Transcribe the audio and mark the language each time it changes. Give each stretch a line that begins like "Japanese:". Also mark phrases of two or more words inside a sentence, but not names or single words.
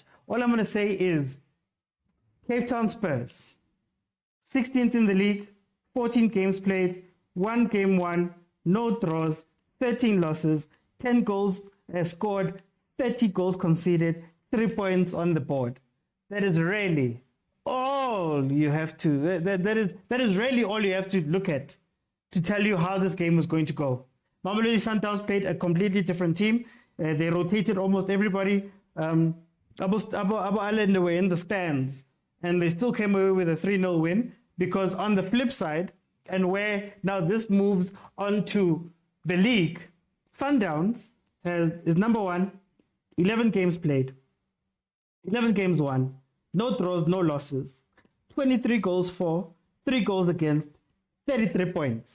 English: All I'm going to say is Cape Town Spurs, 16th in the league, 14 games played, 1 game won, no draws, 13 losses, 10 goals scored, 30 goals conceded, 3 points on the board. That is really all you have to. That is really all you have to look at to tell you how this game was going to go. Mamelodi Sundowns played a completely different team. They rotated almost everybody. Abu Allen were in the stands, and they still came away with a 3-0 win, because on the flip side, and where now this moves on to the league, Sundowns is number 1, 11 games played, 11 games won, no draws, no losses, 23 goals for, 3 goals against, 33 points.